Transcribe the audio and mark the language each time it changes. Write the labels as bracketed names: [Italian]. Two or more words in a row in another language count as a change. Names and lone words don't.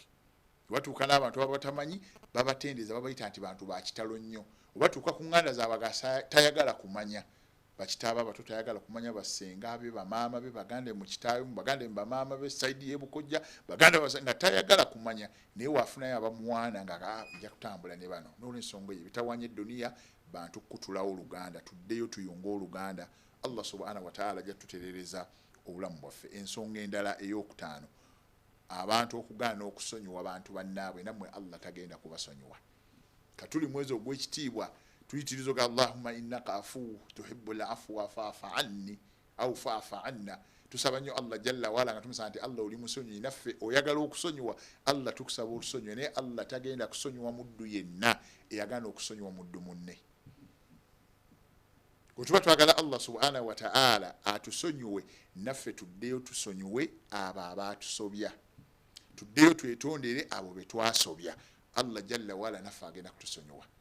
[Ganda] batuuka n'abantu babatamanyi babatendeeza babayita nti bantu bakitalo nnyo obatuuka ku ŋŋanda zaabwe tayagala kumanya bakitaaba abato tayagala kumanya basenga be bamaama be baganda mu kitaawe mu baganda mu bamaama be sayidi y'ebukojja baganda nga tayagala kumanya naye waafunayo abamuwaana nga ajja kutambula ne bano n'olw'ensonga eyo bitawanya edduniya bantu kutulawo Oluganda tuddeyo tuyunga Oluganda [Arabic] الله سبحانه وتعالى [Ganda] ajja tutereereza obulamu bwaffe ensonga endala ey'okutaano abantu okugaana okusonyiwa abantu bannaabwe nammwe Allah tagenda kubasonyiwa katuli mwezi ogw'ekitiibwa tuyitirizo ga [Arabic] اللهم إنك عفو تحب العفو فاعف عني أو فاعف عنا [Ganda] tusaba nnyo [Arabic] الله جل وعلا [Ganda] nga tumusaba nti Allah oli musonyi naffe oyagala okusonyiwa Allah tukusaba olusonyiwe naye Allah tagenda kusonyiwa muddu yenna eyagana okusonyiwa muddu munne kutuba twagala [Arabic] الله سبحانه وتعالى [Ganda] atusonyiwe naffe tuddeyo tusonyiwe abo abatusobya tuddeyo twetondere abo betwasobya [Arabic] الله جل وعلا [Ganda] naffe agenda kutusonyiwa